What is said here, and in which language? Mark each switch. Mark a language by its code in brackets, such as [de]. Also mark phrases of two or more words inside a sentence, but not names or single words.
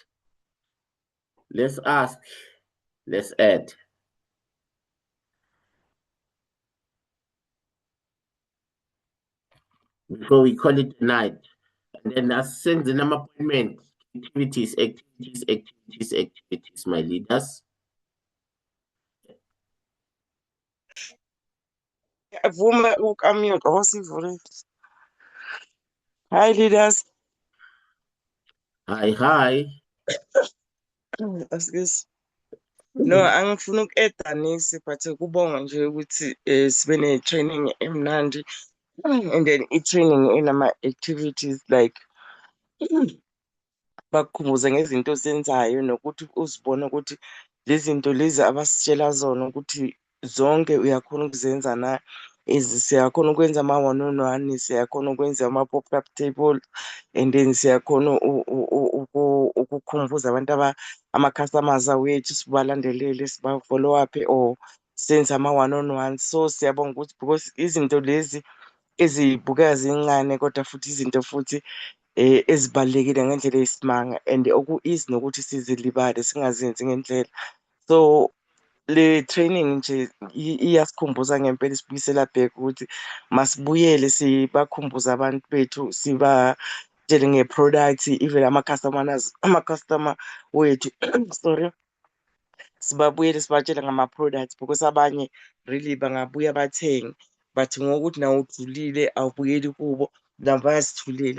[en] Let's ask. Let's add. Before we call it tonight. And then I send the number appointment. Activities, my leaders. [zu] Vuma ukamute awusivule. [en] Hi leaders. Hi. Excuse. [zu] No, angifuna uku-add nisi but kubonga nje ukuthi sibe ne-training emnandi [en] and then [zu] i-training inama-activities like bakukhumbuze ngezinto ozenzayo nokuthi uzibone ukuthi lezi zinto lezi abasitshela zona ukuthi zonke uyakhona ukuzenza na. Siyakhona ukwenza ama-one-on-one, siyakhona ukwenza ama-pop-up table, [en] and then [zu] siyakhona ukukhumbuza abantu ama-customers wethu sibalandelele, siba-follow up or senze ama-one-on-one. So siyabonga ukuthi because izinto lezi ezibukeka zincane kodwa futhi izinto futhi ezibalulekile ngendlela eyisimanga and oku-easy nokuthi sizilibale singazenzi ngendlela. So le training nje iyasikhumbuza ngempela, isibuyisela back ukuthi masibuyele sibakhumbuze abantu bethu, sibatshele nge-product, even ama-customer wethu sorry, sibabuyele sibatshele ngama-products because abanye really bangabuya bathenge but ngokuthi nawe ujulile awubuyeli kubo nabo bayasithulela.